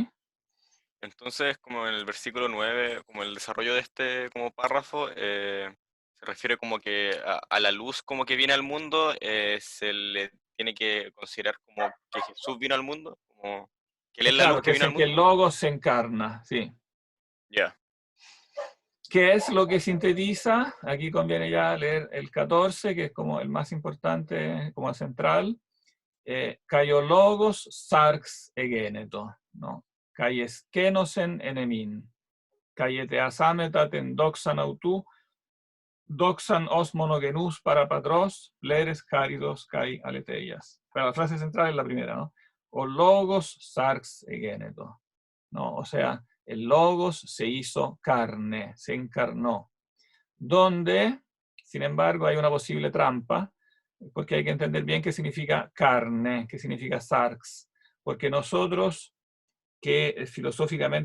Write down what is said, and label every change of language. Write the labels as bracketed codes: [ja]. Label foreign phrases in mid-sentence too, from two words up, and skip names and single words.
[es] entonces, como en el versículo 9, como el desarrollo de este como párrafo, se refiere como que a la luz como que viene al mundo, se le tiene que considerar como que Jesús vino al mundo, como que Él es la luz Claro, que que es vino al en que el mundo. Logos se encarna, sí. Ya. ¿Qué es lo que sintetiza? Aquí conviene ya leer el 14, que es como el más importante, como el central. [el] Καὶ ὁ λόγος σὰρξ ἐγένετο, ¿no? καὶ ἐσκήνωσεν ἐν ἡμῖν. καὶ ἐθεασάμεθα τὴν δόξαν αὐτοῦ, δόξαν ὡς μονογενοῦς παρὰ πατρός, πλήρης χάριτος καὶ ἀληθείας. [es] Pero la frase central es la primera, ¿no? [el] ὁ λόγος σὰρξ ἐγένετο, ¿no? [es] O sea, el logos se hizo carne, se encarnó. Donde, sin embargo, hay una posible trampa, porque hay que entender bien qué significa carne, qué significa sarx, porque nosotros, que filosóficamente